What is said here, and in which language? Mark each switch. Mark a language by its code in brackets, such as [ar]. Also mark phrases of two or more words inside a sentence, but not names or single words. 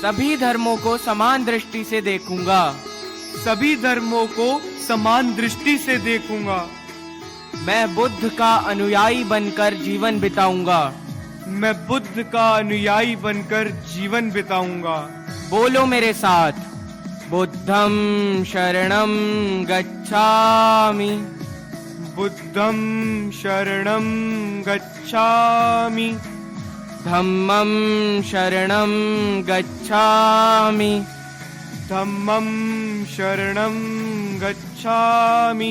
[hi] सभी धर्मों को समान दृष्टि से देखूंगा। सभी धर्मों को समान दृष्टि से देखूंगा। मैं बुद्ध का अनुयायी बनकर जीवन बिताऊंगा। मैं बुद्ध का अनुयायी बनकर जीवन बिताऊंगा। बोलो मेरे साथ, [pi] बुद्धं शरणं गच्छामि। बुद्धं शरणं गच्छामि। धम्मं शरणं गच्छामि। धम्मं शरणं गच्छामि।